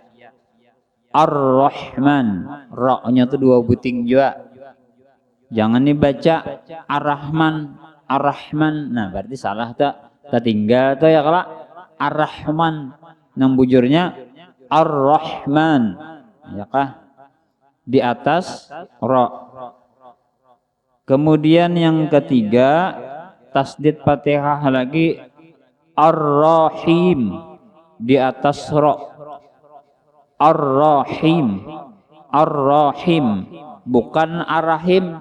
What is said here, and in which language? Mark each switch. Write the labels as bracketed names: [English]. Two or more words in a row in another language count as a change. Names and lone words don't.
[Indonesian] Ar-Rahman. Ra-nya itu 2 buting juga. Jangan dibaca Ar-Rahman. Ar-Rahman. Nah, berarti salah tak? Tertinggal tuh ya kalau Ar-Rahman. [Banjar] Nang bujurnya Ar-Rahman. [Indonesian] Ya kah? Di atas ra. Kemudian yang ketiga tasdid Fatihah lagi Ar-Rahim di atas ra. Ar-Rahim. Ar-Rahim bukan Ar-Rahim.